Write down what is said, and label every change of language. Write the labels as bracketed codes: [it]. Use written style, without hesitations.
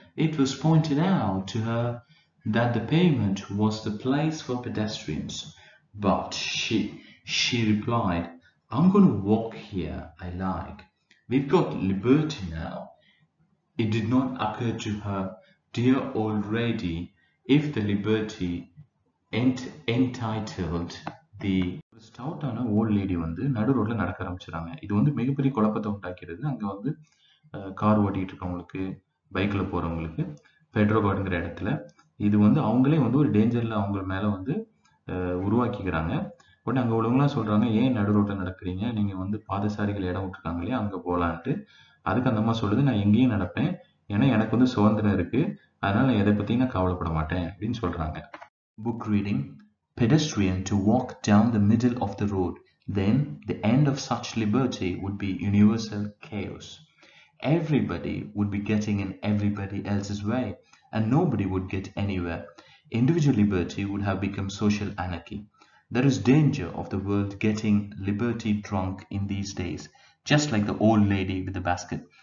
[en] It was pointed out to her that the pavement was the place for pedestrians, but she replied, "I'm going to walk here I like. We've got liberty now." It did not occur to her, dear old lady, if the liberty entitled the [ta] ஸ்டவுட்டான volt lady நடு ரோட்ல நடக்க ஆரம்பிச்சிடாங்க. இது மிகப்பெரிய குழப்பத்தை உண்டாக்கிறது. அங்க car ஓட்டிட்டு இருக்கவங்களுக்கு, பைக்ல போறவங்களுக்கு, பெட்ரோகார்டுங்கிற இடத்துல இது அவங்களே ஒரு டேஞ்சர்ல அவங்க மேல உருவாக்கிக்கிறாங்க. உடனே அங்க உள்ளவங்களாம் சொல்றாங்க, ஏன் நடு ரோட்ல நடக்கிறீங்க, நீங்க பாதசாரிகள் இடம் விட்டுருக்காங்க இல்லையா, அங்க போலான்ட்டு. அதுக்கு அந்த அம்மா சொல்லுது, நான் எங்கேயும் நடப்பேன், ஏன்னா எனக்கு சுதந்திரம் இருக்கு, அதனால நான் எதை பத்தி நான் கவலைப்பட மாட்டேன் அப்படின்னு சொல்றாங்க. [en] Book reading. Pedestrian to walk down the middle of the road, then the end of such liberty would be universal chaos. Everybody would be getting in everybody else's way, and nobody would get anywhere. Individual liberty would have become social anarchy. There is danger of the world getting liberty drunk in these days, just like the old lady with the basket.